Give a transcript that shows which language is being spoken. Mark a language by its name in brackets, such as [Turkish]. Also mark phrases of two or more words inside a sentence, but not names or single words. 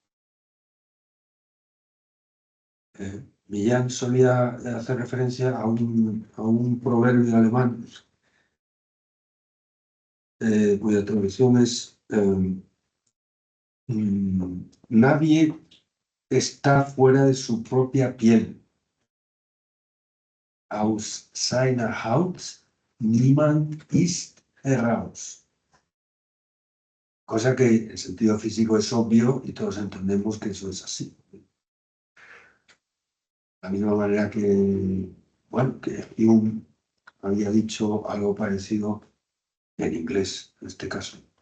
[Spanish] Millán solía hacer referencia a un proverbio alemán cuya traducción es nadie está fuera de su propia piel. [German] Aus seiner Haut niemand ist heraus. [Spanish] Cosa que en sentido físico es obvio y todos entendemos que eso es así. De la misma manera que, bueno, que Hume había dicho algo parecido en inglés, en este caso.